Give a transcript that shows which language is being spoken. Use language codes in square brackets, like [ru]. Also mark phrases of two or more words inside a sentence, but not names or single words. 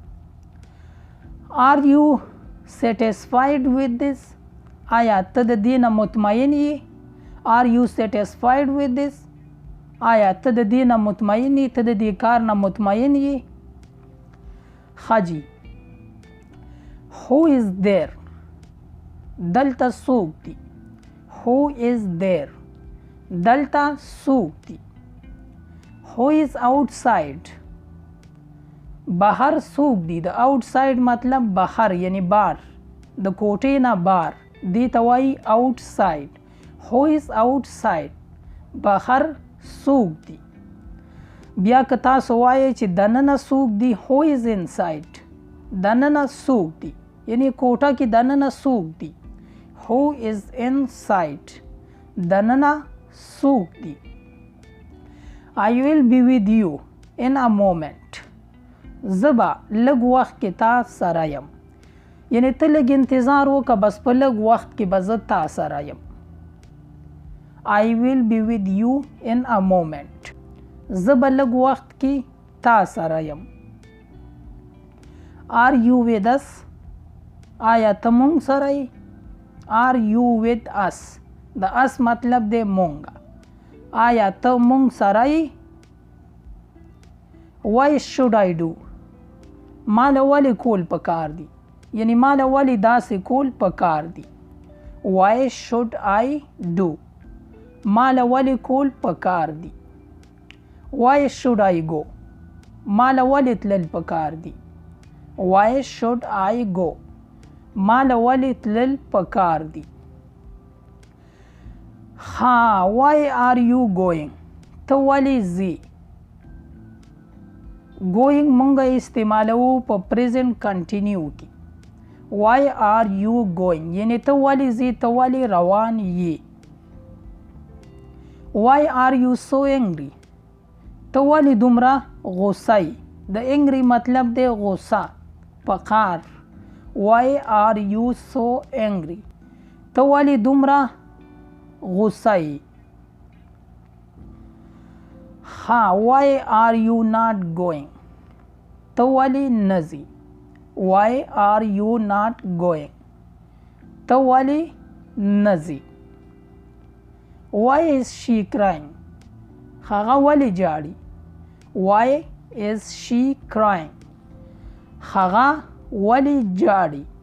[en] Are you satisfied with this. [ps] آیا ته د دې نه مطمئن یې؟ [en] Are you satisfied with this. [ps] آیا ته د دې نه مطمئن یې؟ ته د دې کار نه مطمئن یې؟ ښه جي. [en] Who is there? [ps] دلته څوک دی؟ [en] Who is there? [ps] دلته څوک دی؟ [en] Who is outside? [ps] بهر څوک دی؟ د outside مطلب بهر یعنی بار. د کوټې نه بار دې ته وایي outside. [en] Who is outside? [ps] بهر څوک دی؟ بیا که تاسو وایئ چې دننه څوک دی [en] Who is inside? [ps] دننه څوک دی یعنی کوټه کې دننه څوک دی. [en] Who is inside? [ps] دننه څوک دی. [en] I will be with you in a moment. [ps] زه به لږ وخت کې تا سره یم. یعنی ته لږ انتظار وکړه بس په لږ وخت کې به زه تا سره یم. [en] I will be with you in a moment. [ps] زه به لږ وخت کې تا سره یم. [en] Are you with us? [ps] آیا ته مونږ سره یې؟ [en] Are you with us? [ps] د us مطلب دی مونږ. آیا ته مونږ سره یې؟ [en] Why should I do? [ps] ماله ولې کول پکار دي یعنی ماله ولې داسې کول پکار دي. [en] Why should I do? [ps] ماله ولې کول پکار دي. [en] Why should I go? [ps] ماله ولې تلل پکار دي. [en] Why should I go? [ps] ماله ولې تلل پکار دي. [en] ها why are you going? [ps] ته ولې ځې؟ going مونږ استعمالوو په پریزنټ کنټینیو کې. [en] why are you going [ps] یعنی ته ولې ځې ته ولې روان یې. [en] why are you so angry? [ps] ته ولې دومره غوسه یې. د angry مطلب دی غوسه پقار. [en] why are you so angry? [ps] ته ولې دومره غوسه یې. [en] ها why are you not going? [ps] ته ولې نه ځې. [en] why are you not going? [ps] ته ولې نه ځې. [en] why is she crying? [ps] هغه ولې جاړي. [en] why is she crying? [ps] هغه ولې جاړي.